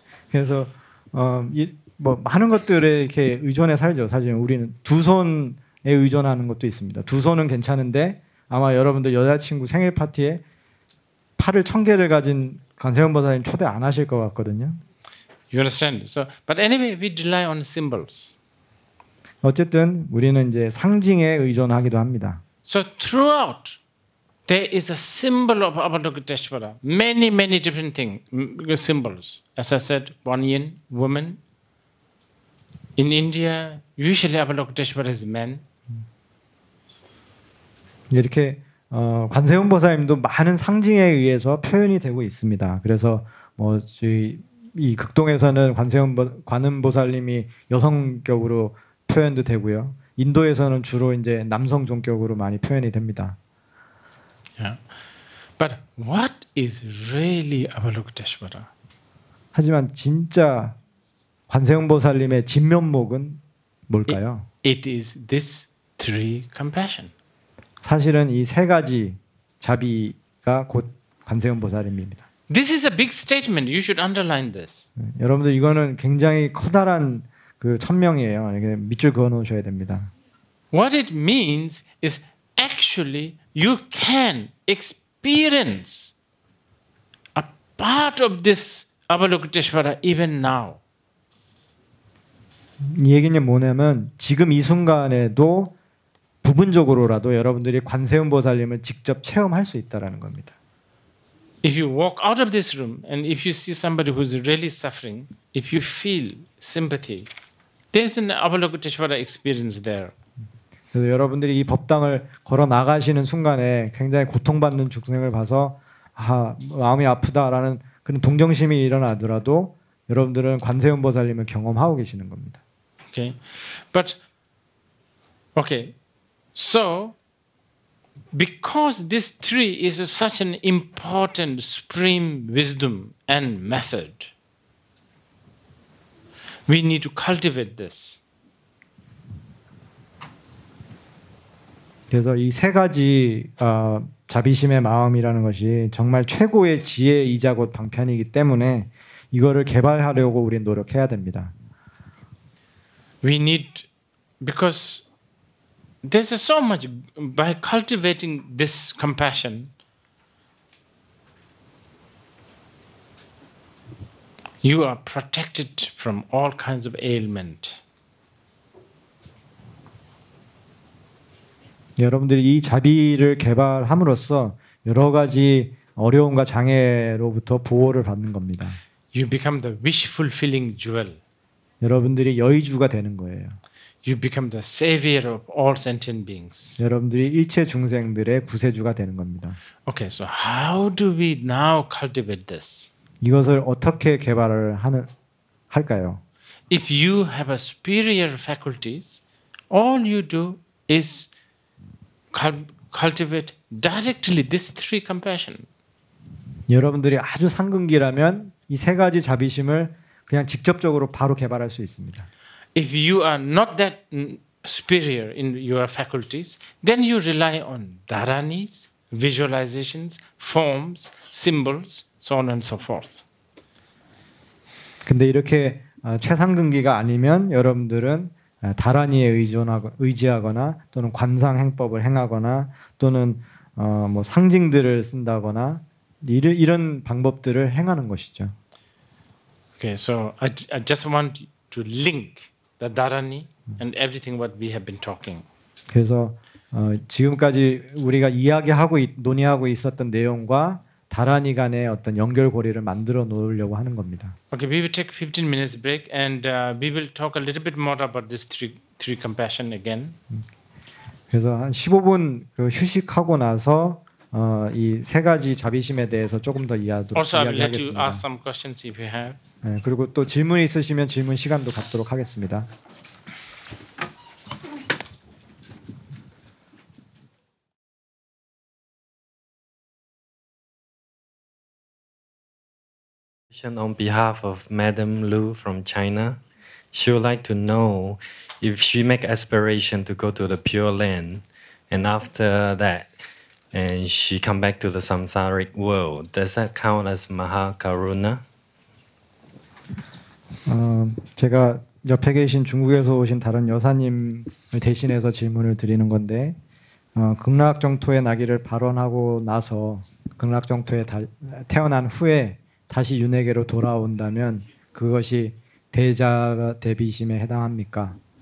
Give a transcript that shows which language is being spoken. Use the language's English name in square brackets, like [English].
[Korean] 그래서 뭐 많은 것들에 이렇게 의존해 살죠. 사실 우리는 두 손에 의존하는 것도 있습니다. 두 손은 괜찮은데 아마 여러분들 여자친구 생일 파티에 팔을 1,000개를 가진 관세음 보살님 초대 안 하실 것 같거든요. [English] You understand? So, but anyway, we rely on symbols. [Korean] 어쨌든 우리는 이제 상징에 의존하기도 합니다. [English] So throughout, there is a symbol of Avalokiteshvara. Many different symbols. As I said, one yin, woman. In India, usually Avalokiteshvara is man. [Korean] 이렇게 관세음 보살님도 많은 상징에 의해서 표현이 되고 있습니다. 그래서 뭐 이 극동에서는 관음 보살님이 여성격으로 표현도 되고요. 인도에서는 주로 이제 남성 종격으로 많이 표현이 됩니다. Yeah. [English] But what is really Avalokiteshvara? [Korean] 하지만 진짜 관세음 보살님의 진면목은 뭘까요? [English] It is this three compassion. [Korean] 사실은 이 세 가지 자비가 곧 관세음 보살님입니다. [English] This is a big statement. You should underline this. [Korean] 여러분들 이거는 굉장히 커다란 그 천명이에요. 이렇게 밑줄 그어 놓으셔야 됩니다. [English] What it means is actually you can experience a part of this Avalokiteshvara even now. [Korean] 이 얘기는 뭐냐면 지금 이 순간에도 부분적으로라도 여러분들이 관세음 보살님을 직접 체험할 수 있다라는 겁니다. [English] If you walk out of this room and if you see somebody who is really suffering, if you feel sympathy, there's an Avalokiteshvara experience there. [Korean] 그래서 여러분들이 이 법당을 걸어 나가시는 순간에 굉장히 고통받는 중생을 봐서 마음이 아프다라는 그런 동정심이 일어나더라도 여러분들은 관세음 보살님을 경험하고 계시는 겁니다. [English] Okay, but okay, so because this three is such an important supreme wisdom and method, we need to cultivate this. [Korean] 그래서 이 세 가지 자비심의 마음이라는 것이 정말 최고의 지혜이자 곧 방편이기 때문에 이거를 개발하려고 우리는 노력해야 됩니다. [English] We need, because there's so much, by cultivating this compassion, you are protected from all kinds of ailment. [Korean] 여러분들이 이 자비를 개발함으로써 여러 가지 어려움과 장애로부터 보호를 받는 겁니다. [English] You become the wish fulfilling jewel. [Korean] 여러분들이 여의주가 되는 거예요. [English] You become the savior of all sentient beings. [Korean] 여러분들이 일체 중생들의 구세주가 되는 겁니다. [English] Okay, so how do we now cultivate this? [Korean] 이것을 어떻게 개발을 할까요? [English] If you have a superior faculties, all you do is cultivate directly this three compassion. [Korean] 여러분들이 아주 상근기라면 이 세 가지 자비심을 그냥 직접적으로 바로 개발할 수 있습니다. [English] If you are not that superior in your faculties, then you rely on dharanis, visualizations, forms, symbols, so on and so forth. [Korean] 근데 이렇게 최상근기가 아니면 여러분들은 다란이에 의지하거나 또는 관상 행법을 행하거나 또는 뭐 상징들을 쓴다거나 이런 방법들을 행하는 것이죠. [English] Okay, so I just want to link the dharani and everything what we have been talking. [Korean] 그래서 지금까지 우리가 이야기하고 논의하고 있었던 내용과 다란이 간의 어떤 연결고리를 만들어 놓으려고 하는 겁니다. [English] Okay, we will take 15 minutes break and we will talk a little bit more about this three compassion again. [Korean] 그래서 한 15분 그 휴식하고 나서 이 세 가지 자비심에 대해서 조금 더 [English] Also, I will let you [Korean] 이야기하겠습니다. [English] ask some questions if you have. [Korean] 네, 그리고 또 질문 있으시면 질문 시간도 갖도록 하겠습니다. [English] On behalf of Madam Lu from China, she would like to know if she make aspiration to go to the Pure Land, and after that, and she come back to the samsaric world. Does that count as Mahakaruna? [Korean] 제가 옆에 계신 중국에서 오신 다른 여사님을 대신해서 질문을 드리는 건데, 극락정토의 나기를 발원하고 나서 극락정토에 태어난 후에 다시 윤회계로 돌아온다면 그것이 대자 대비심에 해당합니까?